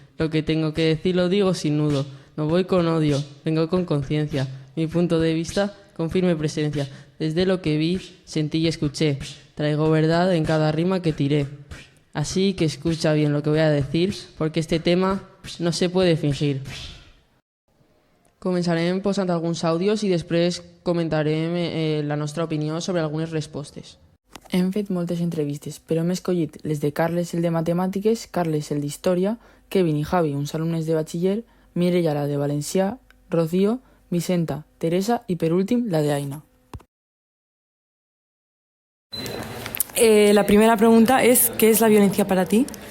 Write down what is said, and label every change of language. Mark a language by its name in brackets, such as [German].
[Spanish] Lo que tengo que decir lo digo sin nudo. No voy con odio, vengo con conciencia. Mi punto de vista con firme presencia. Desde lo que vi, sentí y escuché. Traigo verdad en cada rima que tiré. Así que escucha bien lo que voy a decir, porque este tema no se puede fingir. [Catalan] Començarem posant alguns àudios i després comentarem la nostra opinió sobre algunes respostes. Hem fet moltes entrevistes, però hem escollit les de Carles, el de Matemàtiques, Carles, el d'Història, Kevin i Javi, uns alumnes de batxiller, Mireia, la de Valencià, Rocío, Vicenta, Teresa i, per últim, la de Aina. [Spanish] La primera pregunta es, ¿qué es la violencia para ti?